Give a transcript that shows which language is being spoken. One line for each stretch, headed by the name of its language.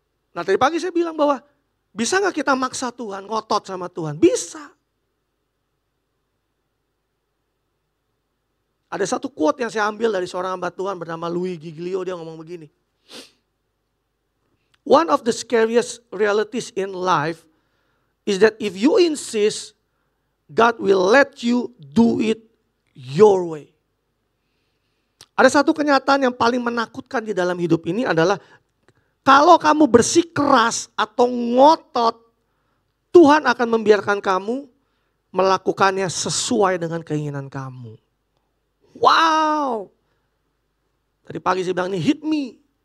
Indonesian: Nah tadi pagi saya bilang bahwa bisa gak kita maksa Tuhan, ngotot sama Tuhan? Bisa. Ada satu quote yang saya ambil dari seorang hamba Tuhan bernama Louis Giglio, dia ngomong begini.
English: One of the scariest realities in life is that if you insist, God will let you do it your way.
Indonesian: Ada satu kenyataan yang paling menakutkan di dalam hidup ini adalah kalau kamu bersikeras atau ngotot, Tuhan akan membiarkan kamu melakukannya sesuai dengan keinginan kamu. Wow. Tadi pagi saya bilang ini
English: hit me.